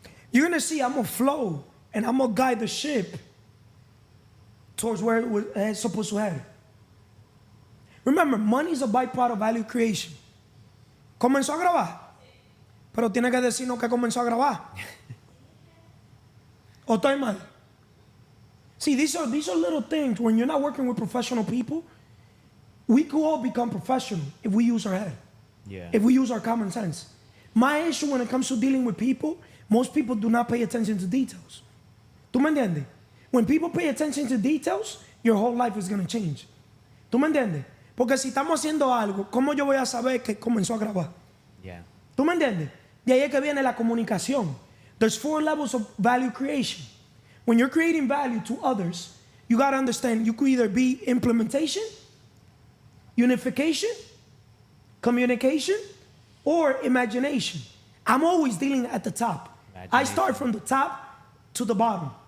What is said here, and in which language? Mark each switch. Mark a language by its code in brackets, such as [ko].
[en] You're going to see I'm going to flow and I'm going to guide the ship towards where it's supposed to head. Remember, money is a byproduct of value creation. [es] ¿Comenzó a grabar? Pero tiene que decirnos que comenzó a grabar. ¿O estoy mal? [en] See, these are little things. When you're not working with professional people, we could all become professional if we use our head. Yeah. If we use our common sense. My issue when it comes to dealing with people, most people do not pay attention to details. [es] ¿Tú me entiendes? [en] When people pay attention to details, your whole life is going to change. [es] ¿Tú me entiendes? Porque si estamos haciendo algo, ¿cómo yo voy a saber que comenzó a grabar? [en] Yeah. [es] ¿Tú me entiendes? De ahí es que viene la comunicación. [en] There's 4 levels of value creation. When you're creating value to others, you got to understand you could either be implementation, unification, communication, or imagination. I'm always dealing at the top. I start from the top to the bottom.